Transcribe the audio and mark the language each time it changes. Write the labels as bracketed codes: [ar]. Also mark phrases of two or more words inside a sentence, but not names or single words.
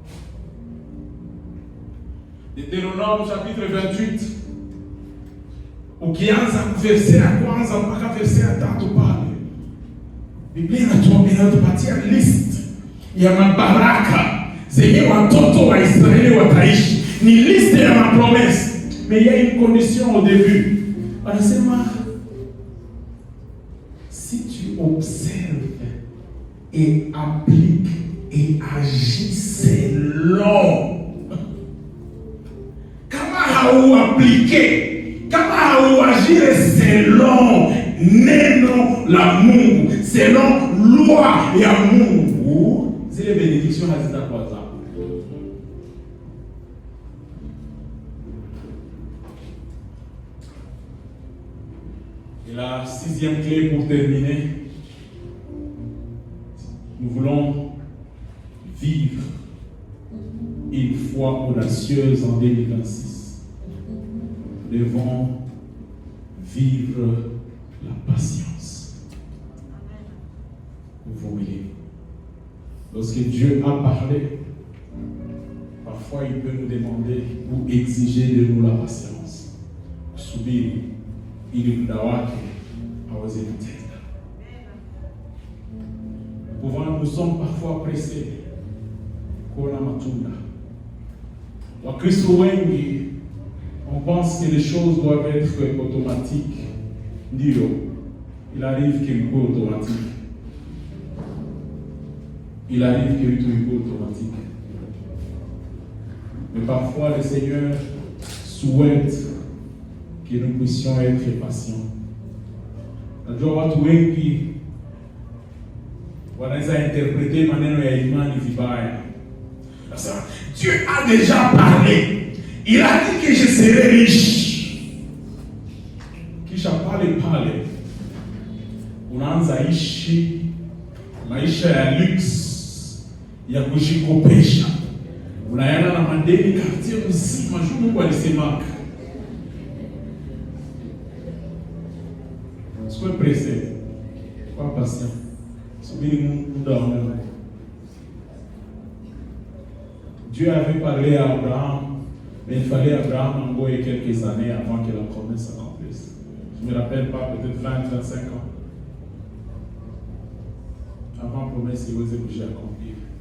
[fr] Deutéronome chapitre 28. [sw] Ukianza verse ya kwanza mpaka verse ya 3 pale, Biblia inatupatia list ya mabaraka zenye watoto wa Israeli wataishi. Ni liste ya mapromesse, [fr] mais il y a une condition au début. Anasema si tu observes et appliques et agis selon. [sw] Kama hauaplike, kama hauagire selon neno la Mungu, selon loi ya Mungu, zile benediction hazitakuwa zako. [fr] Et la 6e clé pour terminer, nous voulons vivre une foi audacieuse en 2026. Nous devons vivre la patience. Vous voyez, lorsque Dieu a parlé, parfois il peut nous demander ou exiger de nous la patience. [sw] Subiri ili muda wake aweze kutenda. [fr] Nous sommes parfois pressés [sw] kuona matunda. Wakristo wengi, [fr] on pense que les choses doivent être automatiques. Ndio, il arrive qu'il soit automatique. Il arrive que tout soit automatique. Mais parfois le Seigneur souhaite que nous puissions être patients. [sw] Najua watu wengi wanaweza interpréter maneno ya imani vibaya. [fr] Sasa Dieu a déjà parlé. Il a dit que je serai riche. [sw] Kisha pale unaanza ishi maisha ya luxe ya kujikopesha. Unaenda na madeni quartier mzima, Mungu alisema. [fr] Sois pressé, sois patient. [sw] Subiri muda wa Mungu. [fr] Dieu avait parlé à Abraham, mais il fallait Abraham envoyer quelques années avant que la promesse s'accomplisse. Je ne me rappelle pas, peut-être 20-25 ans. Avant la promesse, il osait bouger accomplir.